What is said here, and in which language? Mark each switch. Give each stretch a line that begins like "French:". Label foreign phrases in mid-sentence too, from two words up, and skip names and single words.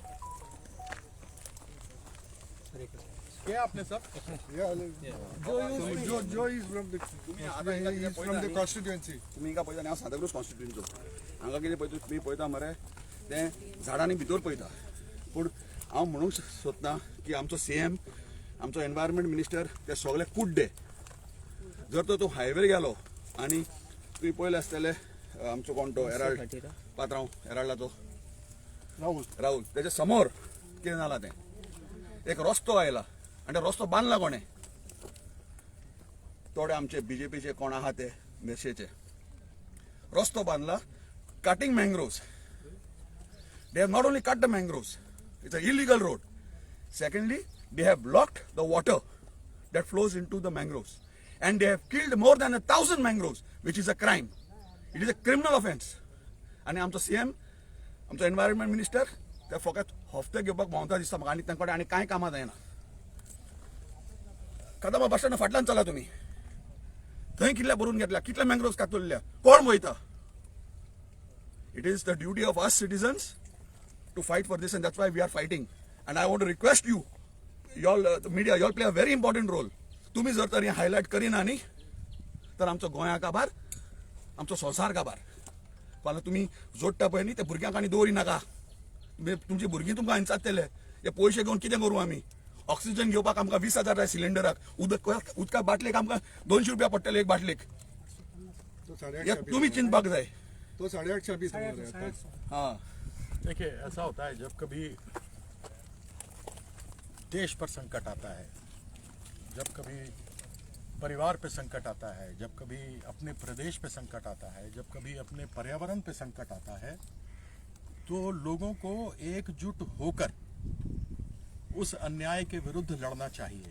Hindi: क्या आपने सब
English: who is from the constituency.
Konkani: तुमी हिंगा पळयता आनी हांव सांताक्रूज कॉन्स्टिट्युएन्सीचो. हांगा कितें पळयता तुमी पळयता मरे तें झाडांनी भितर पळयता. पूण हांव म्हणूंक सोदतां की आमचो CM, आमचो
English: environment minister
Konkani: ते सगळे कुड्डे. जर तर तूं हायवेर गेलो आनी तुवें पळयलें आसतलें आमचो कोण तो हेराल्ड पात्रांव हेराल्डाचो राहुल तेच्या समोर कितें जालां तें एक रस्तो आयला आनी तो रस्तो बांदला कोणें? थोडे आमचे BJPचे कोण आहा ते मेर्शेचे रस्तो बांदला
English: cutting mangroves. They have not only cut the mangroves, it's an illegal road. Secondly, they have blocked the water that flows into the mangroves. And they have killed more than 1,000 mangroves, which is a crime. It is a criminal offense.
Konkani: And आमचो CM, आमचो
English: environment minister
Konkani: ते फकत हफ्ते घेवपाक भोंवता दिसता म्हाका आनी तांचे कडेन आनी कांय कामां जायना. कदंबा बस स्टँडा फाटल्यान चला तुमी. थंय कितल्या भरून घेतल्या, कितले मँग्रोव्स कातरल्या, कोण वयता?
English: It is the duty of us citizens to fight for this, and that's why we are fighting. And I want to request you, y'all, the media, y'all play a very important role.
Konkani: तुम्ही जर तरी हायलाइट करिना न्ही तर आमचो गोंया काबार, आमचो संवसार काबार. फाल्यां तुम्ही जोडटा पळय न्ही ते भुरग्यांक आनी दवरी नाका. तुमची भुरगीं तुमकां इंचातले. हे पयशे घेवन कितें करूं आमी? ऑक्सिजन घेवपाक आमकां 20,000 जाय सिलिंडराक. उदका बाटलेक आमकां 200 रुपया पडटले एक बाटलेक. तुम्ही चिंतपाक जाय.
Hindi: तो 8.5 भी समोर है. हाँ देखिए, ऐसा होता है जब कभी देश पर संकट आता है, जब कभी परिवार पे संकट आता है, जब कभी अपने प्रदेश पे संकट आता है, जब कभी अपने पर्यावरण पे संकट आता है, तो लोगों को एकजुट होकर उस अन्याय के विरुद्ध लड़ना चाहिए.